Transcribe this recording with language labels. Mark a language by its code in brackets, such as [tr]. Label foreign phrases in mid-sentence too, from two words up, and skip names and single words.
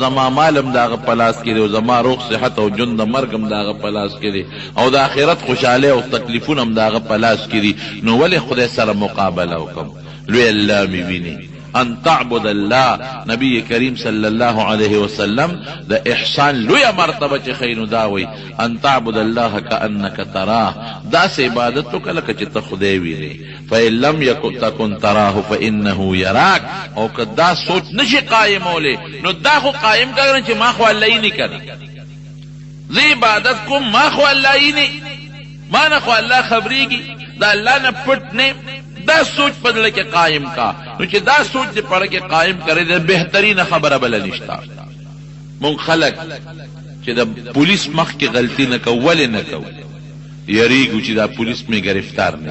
[ps] زما مال هم د هغه په لاس کې دی او زما روغ صحت او ژوند د مرګ هم د هغه په لاس کې دی او د آخرت خوشحالۍ او تکلیفونه هم د هغه په لاس کې دي نو ولې خدای سره مقابله وکړم لوی الله مې ویني [ar] ان تعبد الله [ps] نبی کریم [ar] صلی الله علیه وسلم [ps] د احسان لوی مرتبه چې خینو داوي [ar] ان تعبد الله کانک تراه [ps] داسې عبادت وکړه لکه چې ته خدای وینې [ar] فإن لم تكن تراه فإنه يراك [ps] او که دا سوچ نشي قایمولی نو دا خو قایم کړه چې ما خو الله یې نه کړي زه عبادت کوم ما خو الله یې نه ما نه خو الله خبرېږي دا الله نه پټ نه دا سوچ په زړه کې قایم کا نو چې دا سوچ دې په زړه کې قایم کړې د بهترینه خبره بله نشته مونږ خلک چې د پولیس مخ کې غلطي نه کوو ولې نه کوو یریږو چې دا پولیس مې گرفتار نه